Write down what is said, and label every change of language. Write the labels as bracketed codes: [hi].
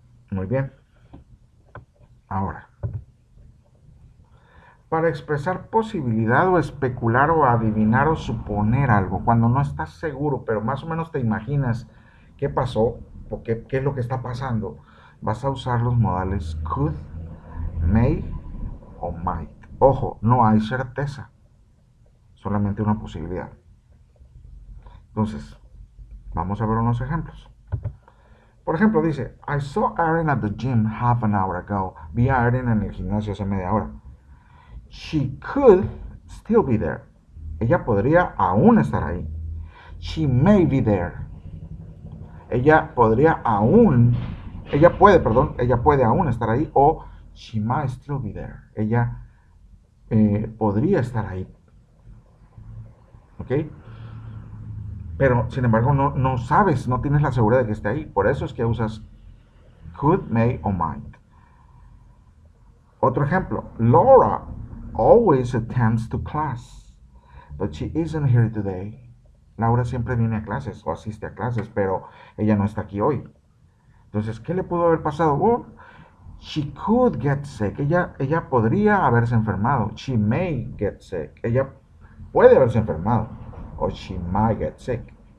[es] Muy bien. Ahora, para expresar posibilidad o especular o adivinar o suponer algo, cuando no estás seguro, pero más o menos te imaginas qué pasó o qué es lo que está pasando, vas a usar los modales could, may o might. Ojo, no hay certeza, solamente una posibilidad. Entonces, vamos a ver unos ejemplos. Por ejemplo, dice, [en] I saw Erin at the gym half an hour ago. [es] Vi a Erin en el gimnasio hace media hora. [en] She could still be there. [es] Ella podría aún estar ahí. [en] She may be there. [es] Ella puede aún estar ahí. [en] O she might still be there. [es] Ella podría estar ahí. ¿Ok? Pero, sin embargo, no sabes, no tienes la seguridad de que esté ahí. Por eso es que usas could, may o might. Otro ejemplo. [en] Laura always attends to class, but she isn't here today. [es] Laura siempre viene a clases o asiste a clases, pero ella no está aquí hoy. Entonces, ¿qué le pudo haber pasado? [en] Well, she could get sick. [es] Ella podría haberse enfermado. [en] She may get sick. [es] Ella puede haberse enfermado. O [en] she might get sick.